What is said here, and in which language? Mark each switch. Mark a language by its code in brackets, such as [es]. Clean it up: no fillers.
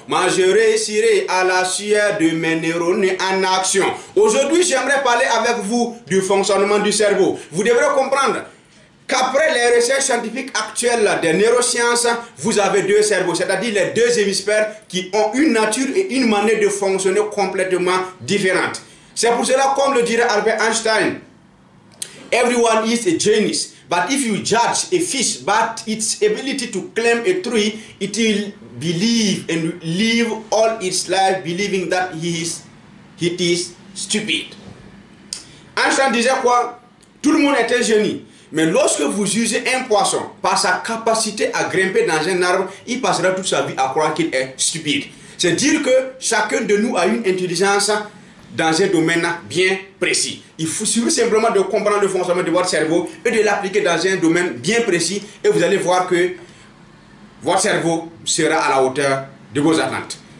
[fr] Moi je réussirai à la sueur de mes neurones en action. Aujourd'hui j'aimerais parler avec vous du fonctionnement du cerveau. Vous devrez comprendre qu'après les recherches scientifiques actuelles des neurosciences, vous avez deux cerveaux, c'est-à-dire les deux hémisphères qui ont une nature et une manière de fonctionner complètement différentes. C'est pour cela, comme le dirait Albert Einstein, [en] everyone is a genius, but if you judge a fish by its ability to climb a tree, it will believe and live all its life believing that it is stupid. [fr] Einstein disait quoi? Tout le monde est un génie. Mais lorsque vous jugez un poisson par sa capacité à grimper dans un arbre, il passera toute sa vie à croire qu'il est stupide. C'est dire que chacun de nous a une intelligence dans un domaine bien précis. Il faut simplement de comprendre le fonctionnement de votre cerveau et de l'appliquer dans un domaine bien précis et vous allez voir que votre cerveau sera à la hauteur de vos attentes.